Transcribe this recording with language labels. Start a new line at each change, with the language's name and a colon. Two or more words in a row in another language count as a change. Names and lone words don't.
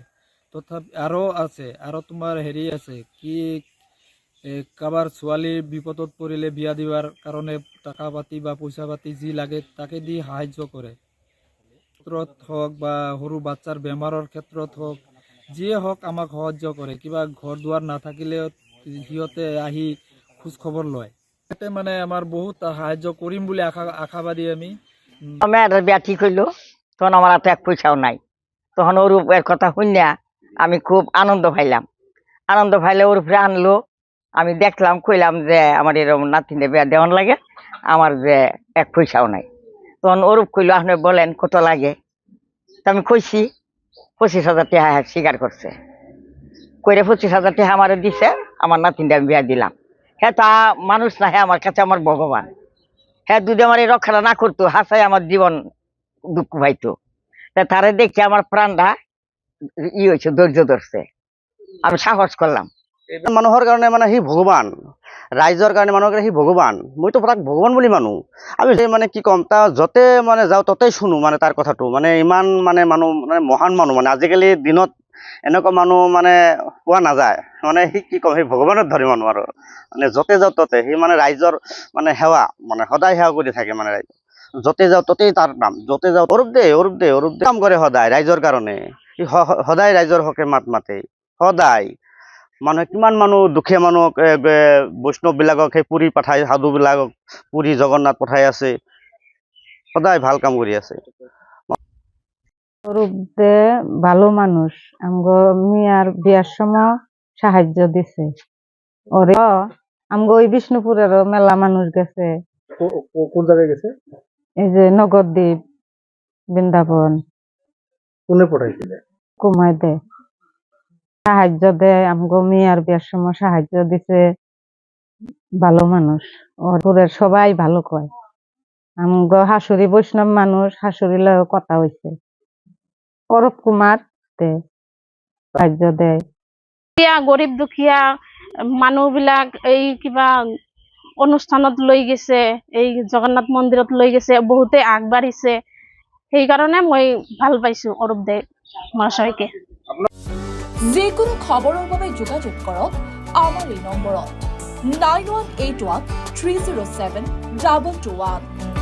Assamese: তথাপি আৰু আছে, আৰু তোমাৰ হেৰি আছে কি, কাৰোবাৰ ছোৱালী বিপদত পৰিলে বিয়া দিয়াৰ কাৰণে টকা পাতি বা পইচা পাতি যি লাগে তাকে দি সাহায্য কৰে। ক্ষেত্ৰত হওক বা সৰু বাচ্চাৰ বেমাৰৰ ক্ষেত্ৰত হওক, যিয়ে হওক আমাক সাহায্য কৰে। কিবা ঘৰ দুৱাৰ নাথাকিলেও সিহঁতে আহি খোজ খবৰ লয়। তাতে মানে আমাৰ বহুত সাহায্য কৰিম বুলি আশাবাদী আমি।
Bangla: আমি একটা বিয়া ঠিক হইলো, তখন আমার হাতে এক পয়সাও নাই। তখন ওর এর কথা শুনিয়া আমি খুব আনন্দ পাইলাম। আনন্দ পাইলে ওর উপরে আনলো, আমি দেখলাম, কইলাম যে আমার এরকম নাতিনে বিয়া দেওয়ান লাগে, আমার যে এক পয়সাও নাই। তখন ওরূপ কইলো, আপনি বলেন কত লাগে। তা আমি কইছি 25,000 টাকা স্বীকার করছে। কইরে 25,000 টাকা আমার দিছে, আমার নাতিনটা আমি বিয়া দিলাম। হ্যাঁ, তা মানুষ না, হ্যাঁ আমার কাছে আমার ভগবান। হ্যাঁ, যদি আমার এই রক্ষাটা না করতো, হাসাই আমার জীবন দুঃখ পাইতো। তা তারে দেখে আমার প্রাণটা হয়েছে, ধৈর্য ধরছে, আমি সাহস করলাম।
Assamese: মানুহৰ কাৰণে মানে সি ভগৱান, ৰাইজৰ কাৰণে মানুহৰ কাৰণে সি ভগৱান। মইতো তাক ভগৱান বুলি মানো। আমি মানে কি ক'ম, তাৰ য'তে মানে যাওঁ ত'তেই শুনো মানে তাৰ কথাটো। মানে ইমান মানে মানুহ, মানে মহান মানুহ। মানে আজিকালি দিনত এনেকুৱা মানুহ মানে পোৱা নাযায়। মানে সি কি ক'ম, সি ভগৱানৰ ধৰি মানুহ আৰু। মানে য'তে যাওঁ ত'তে সি মানে ৰাইজৰ মানে সেৱা, মানে সদায় সেৱা কৰি থাকে মানে ৰাইজ। য'তে যাওঁ ত'তেই তাৰ নাম, য'তে যাওঁ অৰূপ দে কাম কৰে সদায় ৰাইজৰ কাৰণে। সি সদায় ৰাইজৰ হকে মাত মাতে, সদায়। মানুহে কিমান মানুহ, দুখীয়া মানুহক বৈষ্ণৱবিলাকক সেই পুৰী পঠায়, সাধুবিলাকক পুৰী জগন্নাথ পঠাই আছে, সদায় ভাল কাম কৰি আছে।
Bangla: অরূপ দে ভালো মানুষ, আমগো মিয়ার বিয়ার সময় সাহায্য দিছে। ওরে আমগো ওই বিষ্ণুপুরেরও মেলা মানুষ গেছে। কোন জায়গায় গেছে? এই যে নগরদ্বীপ, বৃন্দাবন।
Assamese: কোনে পঠাইছিলে?
Bangla: কুমায় দে সাহায্য দেয়, আমগো মিয়ার বিয়ার সময় সাহায্য দিছে। ভালো মানুষ, ওরের সবাই ভালো কয়। আমগো হাসুরি বৈষ্ণব মানুষ, হাসুরি লয় কথা হইছে। অরূপ কুমার দে সাহায্য দেয়।
Assamese: গরিব দুখীয়া মানুহবিলাক এই কিবা অনুষ্ঠানত লৈ গৈছে, এই জগন্নাথ মন্দিৰত লৈ গৈছে, বহুতে আগবাঢ়িছে। সেইকাৰণে মই ভাল পাইছো অৰূপ দে মহাশয়কে। যিকোনো খবৰৰ বাবে যোগাযোগ কৰক আমাৰ এই নম্বৰত 9181 307 2221।